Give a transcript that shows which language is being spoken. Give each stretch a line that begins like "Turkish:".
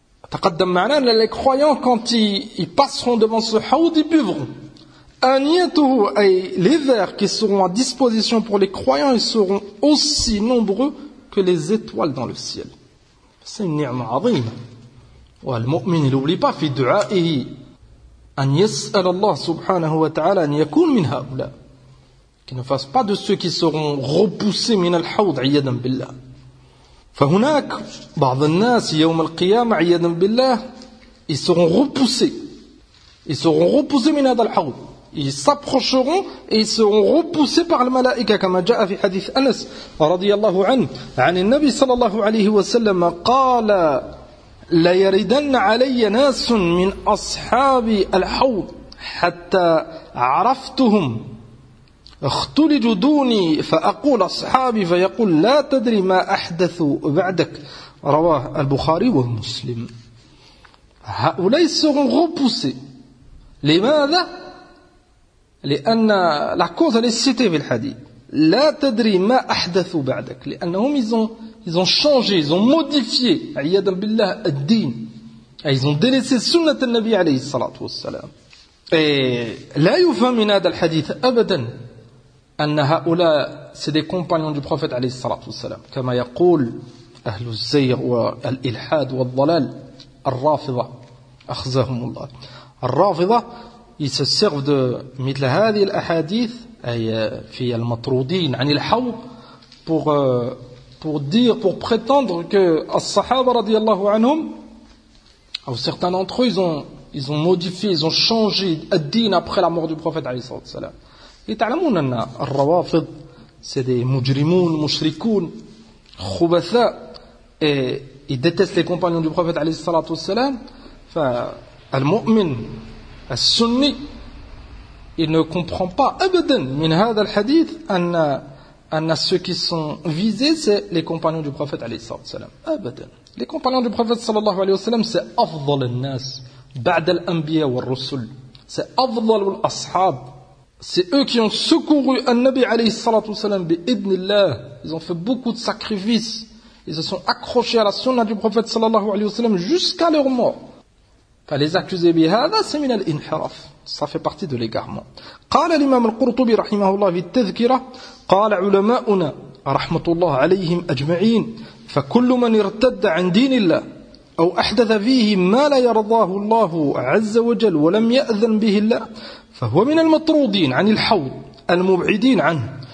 Arabic: تقدم معنا أن
French: les croyants quand ils passeront devant ce haoud ils buveront.
Arabic: أنيته أي
French: les verres qui seront à disposition pour les croyants ils seront aussi nombreux que les étoiles dans le ciel. C'est une ni'ma
Arabic: عظيمة. والمؤمن
French: il n'oublie pas
Arabic: في دعائه أن يسأل الله سبحانه وتعالى أن يكون من هؤلاء.
French: Qu'il ne fasse pas de ceux qui seront repoussés
Arabic: من الحوض عيدا بالله. فهناك بعض الناس يوم القيامة عيدا بالله
French: ils seront repoussés. Ils seront repoussés
Arabic: من هذا الحوض.
French: Ils s'approcheront et ils seront repoussés par le malaïka
Arabic: كما جاء في حديث أنس رضي الله عنه عن النبي صلى الله عليه وسلم قال لا يردن علي ناس من أصحاب الحوض حتى عرفتهم اختلج دوني فأقول أصحابي فيقول لا تدري ما أحدث بعدك رواه البخاري ومسلم. هؤلاء
French: seront repoussés.
Arabic: لماذا؟ لأن
French: la cause elle est citée
Arabic: في الحديث لا تدري ما أحدث بعدك لأنهم
French: ils ont changé, ils ont modifié
Arabic: عيادا بالله الدين.
French: Ils ont délaissé
Arabic: سنة النبي عليه الصلاة والسلام. لا يفهم من هذا الحديث أبدا أن هؤلاء
French: c'est des compagnons du prophète
Arabic: عليه الصلاة والسلام كما يقول أهل الزيغ والإلحاد والضلال الرافضة أخزهم الله. الرافضة
French: ils se servent de
Arabic: مثل هذه الأحاديث أي في المطرودين عن الحوض
French: pour prétendre que as-sahaba radiyallahu anhum ou certains d'entre eux ils ont modifié, ils ont changé ad-din après la mort du prophète alayhi salatu wasalam. Et
Arabic: ta'lamoun anna ar-rawafid
French: c'est des
Arabic: mujrimoun, mushrikoun, khubatha
French: et ils détestent les compagnons du prophète alayhi salatu wasalam.
Arabic: Fa al-mu'min as-sunni
French: il ne comprend pas
Arabic: abadan min hadha al-hadith anna أن
French: ceux qui sont visés c'est les compagnons du prophète عليه الصلاة والسلام.
Arabic: أبدا
French: les compagnons du prophète
Arabic: صلى الله عليه وسلم c'est أفضل الناس بعد الأنبياء والرسل c'est أفضل الأصحاب
French: c'est eux qui ont secouru
Arabic: النبي عليه الصلاة والسلام بإذن الله.
French: Ils ont fait beaucoup de sacrifices, ils se sont accrochés à la sunna du prophète صلى الله عليه وسلم jusqu'à leur mort.
Arabic: فليس
French: accuser
Arabic: بهذا
French: c'est
Arabic: من الإنحراف,
French: ça fait partie de l'égarement.
Arabic: قال الإمام القرطبي رحمه الله في التذكرة قال علماؤنا رحمة الله عليهم أجمعين فكل من ارتد عن دين الله أو أحدث فيه ما لا يرضاه الله عز وجل ولم يأذن به الله فهو من المطرودين عن الحوض المبعدين عنه.